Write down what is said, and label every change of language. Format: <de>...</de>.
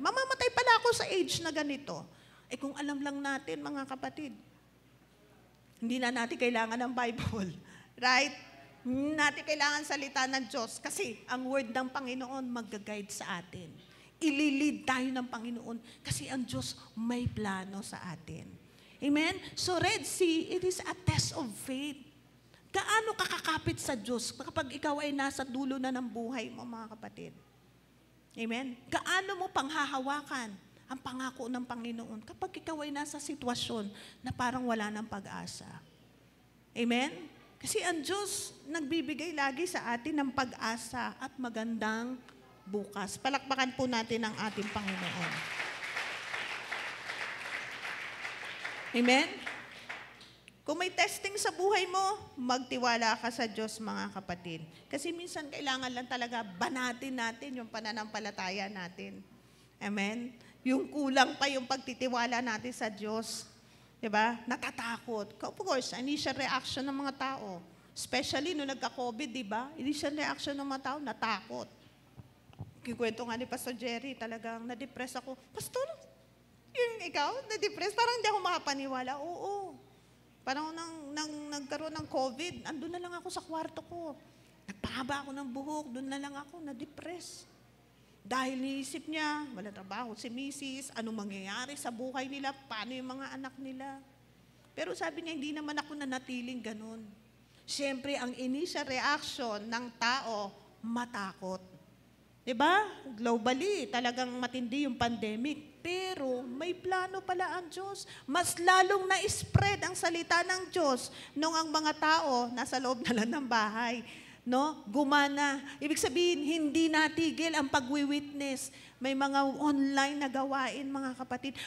<tl>Mamamatay pala ako sa age na ganito. Kung alam lang natin, mga kapatid, hindi na natin kailangan ng Bible. Right? Hindi natin kailangan salita ng Diyos kasi ang word ng Panginoon mag-guide sa atin. Ililid tayo ng Panginoon kasi ang Diyos may plano sa atin. Amen?</tl> <en>So Red Sea, it is a test of faith.</en> <tl>Gaano kakakapit sa Diyos kapag ikaw ay nasa dulo na ng buhay mo, mga kapatid? Amen? Gaano mo panghahawakan ang pangako ng Panginoon kapag ikaw ay nasa sitwasyon na parang wala ng pag-asa? Amen? Kasi ang Diyos nagbibigay lagi sa atin ng pag-asa at magandang bukas. Palakpakan po natin ang ating Panginoon. Amen? Kung may testing sa buhay mo, magtiwala ka sa Diyos, mga kapatid. Kasi minsan kailangan lang talaga banatin natin yung pananampalataya natin. Amen? Yung kulang pa yung pagtitiwala natin sa Diyos. Diba? Natatakot. Of course, initial reaction ng mga tao. Especially nung nagka-COVID, diba? Initial reaction ng mga tao, natakot. Kikwento nga ni Pastor Jerry, talagang na-depress ako. Pastor, yung ikaw, na-depress? Parang hindi ako makapaniwala. Oo. Parang nang nagkaroon ng COVID, andun na lang ako sa kwarto ko. Nagpahaba ako ng buhok, doon na lang ako, na-depress. Dahil niisip niya, wala trabaho si Mrs., anong mangyayari sa buhay nila, paano yung mga anak nila. Pero sabi niya, hindi naman ako nanatiling ganun. Siyempre, ang initial reaction ng tao, matakot. Diba? Globally, talagang matindi yung pandemic. Pero may plano pala ang Diyos. Mas lalong na-spread ang salita ng Diyos nung ang mga tao nasa loob na lang ng bahay. No? Gumana. Ibig sabihin, hindi natigil ang pagwi-witness. May mga online na gawain, mga kapatid.</tl>